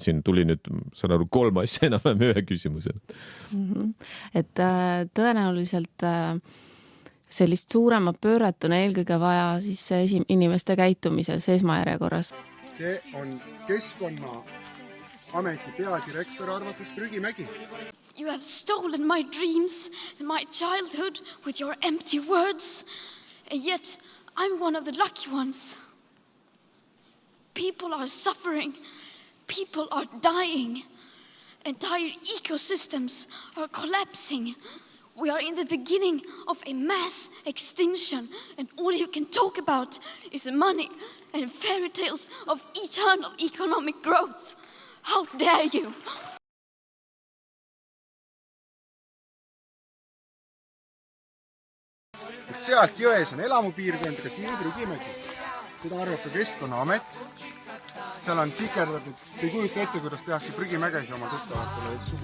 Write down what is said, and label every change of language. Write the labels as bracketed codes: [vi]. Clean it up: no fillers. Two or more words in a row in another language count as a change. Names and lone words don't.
[et] Siin tuli nüüd, saan aru, 3 asja enam ühe küsimusena. Et tõenäoliselt sellist suurema pööret on eelkõige vaja siis inimeste käitumises esmajärjekorras. See on Keskkonnaameti peadirektori arvates prügimägi. [en] You have stolen my dreams and my childhood with your empty words, and yet I'm one of the lucky ones. People are suffering, people are dying, entire ecosystems are collapsing. We are in the beginning of a mass extinction, and all you can talk about is money and fairy tales of eternal economic growth. How dare you? [et] Sealt jões on elamupiirkond, ka siin prügimägi. Seda arvab ka Keskkonnaamet. Seal on sikerdatud, ei kujuta ette, kuidas tehakse prügimägesi oma tuttavatele.